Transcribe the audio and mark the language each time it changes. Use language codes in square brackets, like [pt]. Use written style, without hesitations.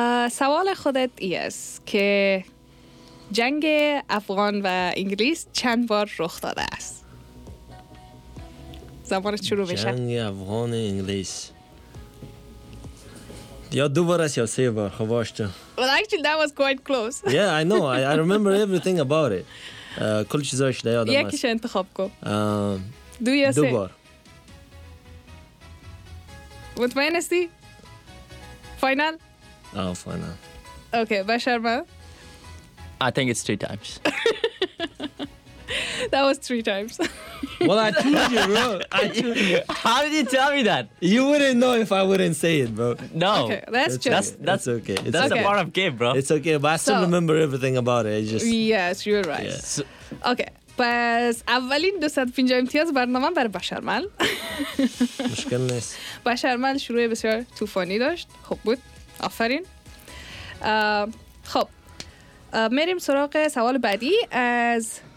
[fa] سوال خودت ایست که جنگ افغان و انگلیس چند بار رخ داده است؟ جنگ افغان انگلیس یا دو بار است یا سه بار خب باشتو. [en] Well, actually that was quite close. Yeah, I know. I remember everything about it. [fa] کل چیزاش ده یادم است. یکیش انتخاب کن. دو یا سه؟ دو بار. مطمئن استی؟ فاینال؟ آه فاینال. اوکی بشار من؟ [en] I think it's 3 times. That was 3 times. Well, I told you, bro. How did you tell me that? You wouldn't know if I wouldn't say it, bro. No. Okay, that's true. That's okay. That's okay. A part of game, bro. It's okay, but I still remember everything about it. Yes, you're right. Yeah. So, okay. [fa] پس اولین 250 امتیاز برنامه بر بشرمل. مشکل نیست. بشرمل شروع بسیار طوفانی داشت. خوب بود. آفرین. خب. میریم سراغ سوال بعدی از...